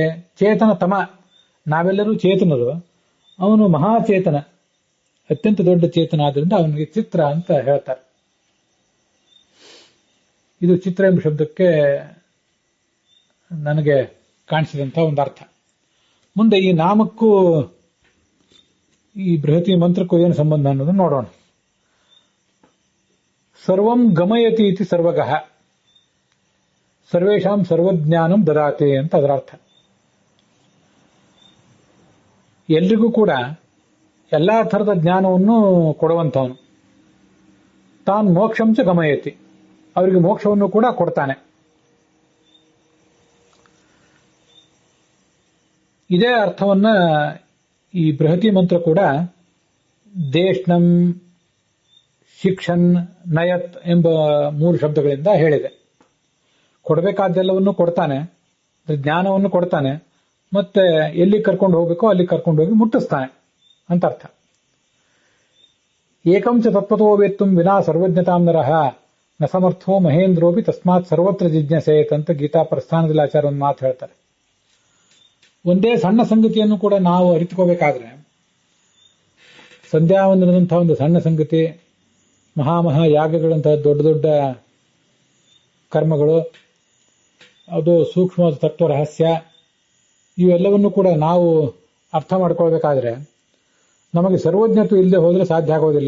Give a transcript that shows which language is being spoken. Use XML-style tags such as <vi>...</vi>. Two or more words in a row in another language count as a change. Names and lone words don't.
<kn>ಚೇತನ ತಮ, ನಾವೆಲ್ಲರೂ ಚೇತನರು, ಅವನು ಮಹಾಚೇತನ, ಅತ್ಯಂತ ದೊಡ್ಡ ಚೇತನ, ಆದ್ರಿಂದ ಅವನಿಗೆ ಚಿತ್ರ ಅಂತ ಹೇಳ್ತಾರೆ. ಇದು ಚಿತ್ರ ಎಂಬ ಶಬ್ದಕ್ಕೆ ನನಗೆ ಕಾಣಿಸಿದಂತಹ ಒಂದು ಅರ್ಥ. ಮುಂದೆ ಈ ನಾಮಕ್ಕೂ ಈ ಬೃಹತಿ ಮಂತ್ರಕ್ಕೂ ಏನು ಸಂಬಂಧ ಅನ್ನೋದನ್ನು ನೋಡೋಣ.</kn> <sa>ಸರ್ವಂ ಗಮಯತಿ ಇತಿ ಸರ್ವಗಃ, ಸರ್ವೇಷಾಂ ಸರ್ವಜ್ಞಾನಂ ದದಾತೆ</sa> <kn>ಅಂತ ಅದರ ಅರ್ಥ. ಎಲ್ರಿಗೂ ಕೂಡ ಎಲ್ಲಾ ಥರದ ಜ್ಞಾನವನ್ನು ಕೊಡುವಂಥವನು. ತಾನು</kn> <sa>ಮೋಕ್ಷಂಚ ಗಮಯತಿ,</sa> <kn>ಅವರಿಗೆ ಮೋಕ್ಷವನ್ನು ಕೂಡ ಕೊಡ್ತಾನೆ. ಇದೇ ಅರ್ಥವನ್ನ ಈ ಬೃಹತಿ ಮಂತ್ರ ಕೂಡ</kn> <sa>ದೇಶ್ನಂ, ಶಿಕ್ಷನ್, ನಯತ್</sa> <kn>ಎಂಬ 3 ಶಬ್ದಗಳಿಂದ ಹೇಳಿದೆ. ಕೊಡಬೇಕಾದ್ದೆಲ್ಲವನ್ನು ಕೊಡ್ತಾನೆ, ಜ್ಞಾನವನ್ನು ಕೊಡ್ತಾನೆ, ಮತ್ತೆ ಎಲ್ಲಿ ಕರ್ಕೊಂಡು ಹೋಗ್ಬೇಕೋ ಅಲ್ಲಿ ಕರ್ಕೊಂಡು ಹೋಗಿ ಮುಟ್ಟಿಸ್ತಾನೆ ಅಂತ ಅರ್ಥ.</kn> <sa>ಏಕಂಚ ತತ್ವತೋ ವೇತ್ತುಂ ವಿನಾ ಸರ್ವಜ್ಞತಾಂ ನರಃ ನ ಸಮರ್ಥೋ ಮಹೇಂದ್ರೋಪಿ ತಸ್ಮಾತ್ ಸರ್ವತ್ರ ಜಿಜ್ಞಾಸೇತ್</sa> <kn>ಅಂತ ಗೀತಾ ಪ್ರಸ್ಥಾನದಲ್ಲಿ ಆಚಾರ್ಯ ಒಂದು ಮಾತು ಹೇಳ್ತಾರೆ. ಒಂದೇ ಸಣ್ಣ ಸಂಗತಿಯನ್ನು ಕೂಡ ನಾವು ಅರಿತುಕೋಬೇಕಾದ್ರೆ, ಸಂಧ್ಯಾವಂದನದಂತಹ ಒಂದು ಸಣ್ಣ ಸಂಗತಿ, ಮಹಾಮಹಾ ಯಾಗಗಳಂತಹ ದೊಡ್ಡ ದೊಡ್ಡ ಕರ್ಮಗಳು, ಅದು ಸೂಕ್ಷ್ಮವಾದ ತತ್ವ ರಹಸ್ಯ, ಇವೆಲ್ಲವನ್ನು ಕೂಡ ನಾವು ಅರ್ಥ ಮಾಡ್ಕೊಳ್ಬೇಕಾದ್ರೆ ನಮಗೆ ಸರ್ವಜ್ಞತ್ವ ಇಲ್ಲದೆ ಹೋದರೆ ಸಾಧ್ಯ ಆಗೋದಿಲ್ಲ.</kn>